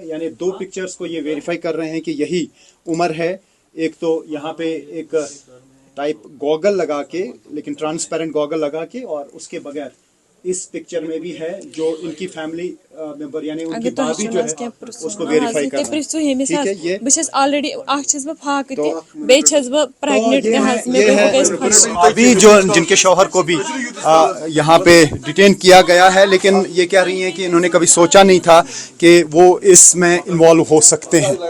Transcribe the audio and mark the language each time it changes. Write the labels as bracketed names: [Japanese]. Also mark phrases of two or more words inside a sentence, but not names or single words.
[Urdu] یعنی 2 پکچرز کو یہ ویریفائی کر رہے ہیں کہ یہی عمر ہے. ایک تو یہاں پہ ایک ٹائپ گوگل لگا کے, لیکن ٹرانسپیرنٹ گوگل لگا کے, اور اس کے بغیر اس پکچر میں بھی ہے جو ان کی [English] family member [Urdu] یعنی ان کی بھابھی جو ہے اس کو ویریفائی کرنا ہے. ٹھیک ہے, یہ [Kashmiri] بس آلریڈی چھس بہ فاقہ تہ بیٚیہِ چھس بہ پریگننٹ تہ حظ مے [Urdu] ابھی جو جن کے شوہر کو بھی یہاں پہ ڈیٹین کیا گیا ہے, لیکن یہ کہہ رہی ہیں کہ انہوں نے کبھی سوچا نہیں تھا کہ وہ اس میں انوالو ہو سکتے ہیں.